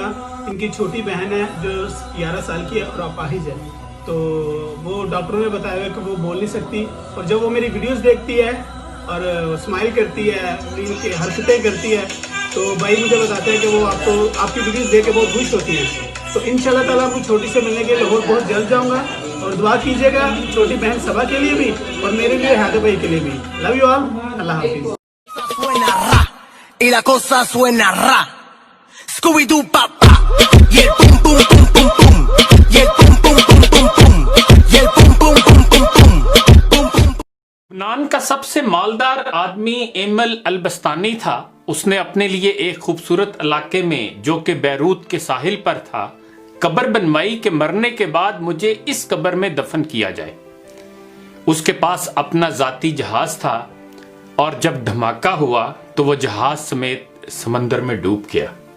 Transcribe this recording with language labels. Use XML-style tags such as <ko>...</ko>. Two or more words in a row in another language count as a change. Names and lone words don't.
<ur>انکی چھوٹی بہن ہے جو 11 سال کی ہے اور اپاہج ہے، تو وہ ڈاکٹروں نے بتایا ہے کہ وہ بول نہیں سکتی، اور جب وہ میری ویڈیوز دیکھتی ہے اور سمائل کرتی ہے، انکی حرکتیں کرتی ہے، تو بھائی مجھے بتاتے ہیں کہ وہ آپکی ویڈیوز دیکھ کے بہت خوش ہوتی ہے. तो</ur> <ar>إن شاء الله تعالى</ar> <ur>آپکو چھوٹی سے ملنے کے لیے لاہور بہت جلد جاؤں گا، اور دعا کیجیے گا چھوٹی بہن صبا کے لیے بھی اور میرے لیے، حیدر بھائی کے لیے بھی.</ur> <en>love you all,</en> <ur>اللہ حافظ.</ur> <es>Suena ra, y la cosa suena ra. Scooby-Doo papá, y el pum pum pum pum pum, y el pum pum pum pum pum, y el pum pum pum pum pum, pum pum.</es> <ur>لبنان کا سب سے مالدار آدمی ایمل البستانی تھا. اس نے اپنے لیے ایک خوبصورت علاقے میں، جو کہ بیروت کے ساحل پر تھا، قبر بنوائی کہ مرنے کے بعد مجھے اس قبر میں دفن کیا جائے. اس کے پاس اپنا ذاتی جہاز تھا، اور جب دھماکہ ہوا تو وہ جہاز سمیت سمندر میں ڈوب گیا.</ur>